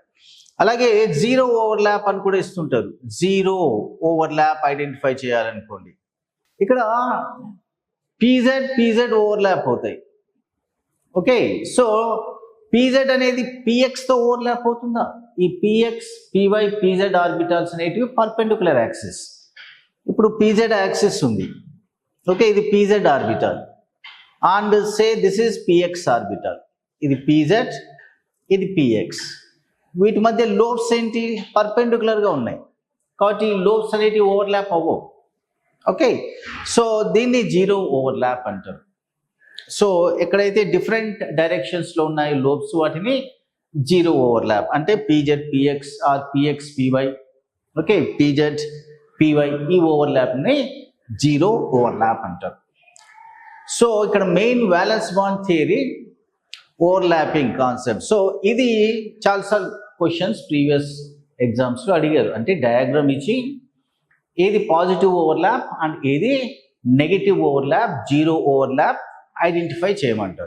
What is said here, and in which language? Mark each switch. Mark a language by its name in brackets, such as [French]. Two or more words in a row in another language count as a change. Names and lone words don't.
[Telugu] అలాగే [English] zero overlap [Telugu] అని కూడా ఇస్తుంటారు. [English] zero overlap identify [Telugu] చేయాలనుకోండి, ఇక్కడ pz pz ఓవర్లాప్ అవుతాయి. [English] okay, so [Telugu] pz అనేది px తో ఓవర్లాప్ అవుతుందా? ఈ [English] px py pz orbitals [Telugu] అనేటివి [English] perpendicular axis. [Telugu] ఇప్పుడు [English] pz axis [Telugu] ఉంది, ఓకే, ఇది [English] pz orbital, and say this is px orbital, [Telugu] ఇది pz ఇది px. వీటి మధ్య లోబ్స్ ఏంటి? పర్పెండిక్యులర్ గా ఉన్నాయి కాబట్టి లోబ్స్ అనేటివి ఓవర్లాప్ అవ్వవు. [English] okay, so [Telugu] దీన్ని [English] zero overlap [Telugu] అంటారు. సో ఎక్కడైతే [English] different directions [Telugu] లో ఉన్నాయి లోబ్స్, వాటిని [English] zero overlap [Telugu] అంటే [English] pz px or px py, okay, pz py [Telugu] ఈ ఓవర్లాప్ ని [English] zero overlap [Telugu] అంటారు. [English] సో ఇక్కడ main valence bond theory overlapping concept. [Telugu] సో ఇది చాలాసార్లు [English] questions previous exams [Telugu] లో అడిగారు, అంటే డయాగ్రామ్ ఇచ్చి ఏది [English] positive overlap and [Telugu] ఏది [English] negative overlap, zero overlap identify [Telugu] చేయమంటారు.